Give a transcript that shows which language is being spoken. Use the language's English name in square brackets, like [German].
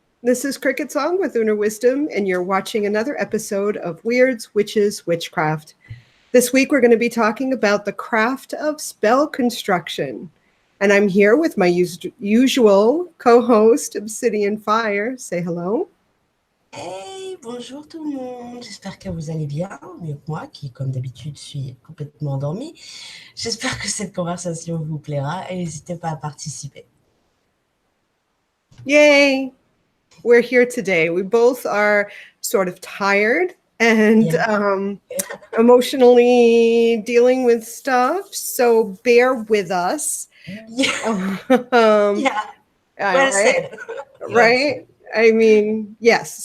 [English] This is CricketSong with Lunar Wisdom, and you're watching another episode of Wyrds, Witches, Witchcraft. This week, we're going to be talking about the craft of spell construction. And I'm here with my usual co-host, Obsidian Fire. Say hello. [French] Hey, bonjour tout le monde, j'espère que vous allez bien, mieux que moi qui, comme d'habitude, suis complètement endormie. J'espère que cette conversation vous plaira et n'hésitez pas à participer. [English] Yay! We're here today. We both are sort of tired and emotionally dealing with stuff, so bear with us. Yeah, well Right? said. Right? I mean, yes.